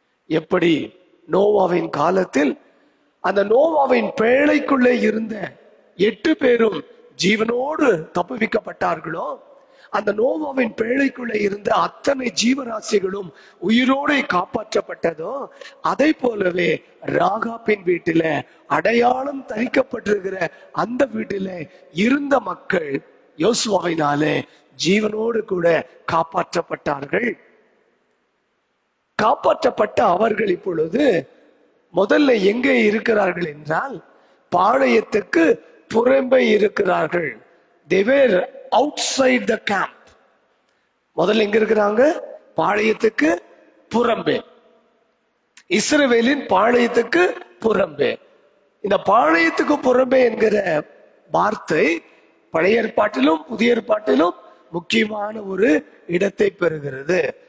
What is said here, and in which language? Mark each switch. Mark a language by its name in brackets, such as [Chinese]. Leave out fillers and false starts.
[Tamil] எப்படி நோவாவின் காலத்தில் அந்த நோவாவின் பேழைக்குள்ளே இருந்த 8 பேரும் ஜீவனோடு தப்புவிக்கப்பட்டார்களோ, அந்த நோவாவின் பேழைக்குள்ளே இருந்த அத்தனை ஜீவராசிகளும் உயிரோடு காப்பாற்றப்பட்டதோ, அதை போலவே ராகாபின் வீட்டில அடையாளம் தரிக்கப்பட்டிருக்கிற அந்த வீட்டில இருந்த மக்கள் யோசுவாவினாலே ஜீவனோடு கூட காப்பாற்றப்பட்டார்கள். காப்பாற்றப்பட்ட அவர்கள் இப்பொழுது முதல்ல எங்கே இருக்கிறார்கள் என்றால் பாளையத்துக்கு புறம்பே இருக்கிறார்கள். [English] They were outside the camp. [Tamil] முதல்ல எங்க இருக்கிறாங்க, பாளையத்துக்கு புறம்பே, இஸ்ரவேலின் பாளையத்துக்கு புறம்பே. இந்த பாளையத்துக்கு புறம்பே என்கிற வார்த்தை பழைய ஏற்பாட்டிலும் புதிய ஏற்பாட்டிலும் முக்கியமான ஒரு இடத்தை பெறுகிறது.